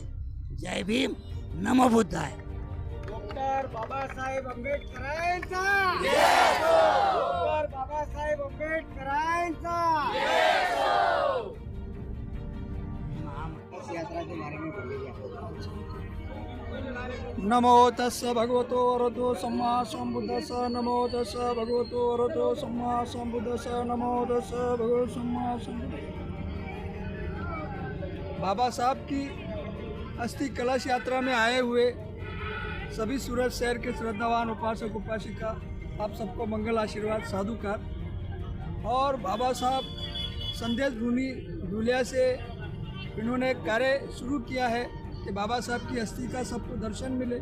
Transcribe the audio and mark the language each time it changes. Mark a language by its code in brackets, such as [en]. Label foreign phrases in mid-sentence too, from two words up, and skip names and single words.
[hi] जय भीम, नमो बुद्धाय। [mr] डॉक्टर बाबासाहेब आंबेडकरांचा डॉक्टर बाबासाहेब आंबेडकरांचा [hi] इस यात्रा के बारे में बोलिए। [pi] नमो तस्स भगवतो अरहतो सम्मा सम्बुद्धस्स। नमो तस्स भगवतो अरहतो सम्मा सम्बुद्धस्स। नमो तस्स भगवतो सम्मा सम्बुद्धस्स। [hi] बाबा साहब की अस्थि कलश यात्रा में आए हुए सभी सूरत शहर के श्रद्धावान उपासक उपासिका, आप सबको मंगल आशीर्वाद साधुकार। और बाबा साहब संदेश भूमि धुलिया से इन्होंने एक कार्य शुरू किया है कि बाबा साहब की अस्थि का सबको दर्शन मिले।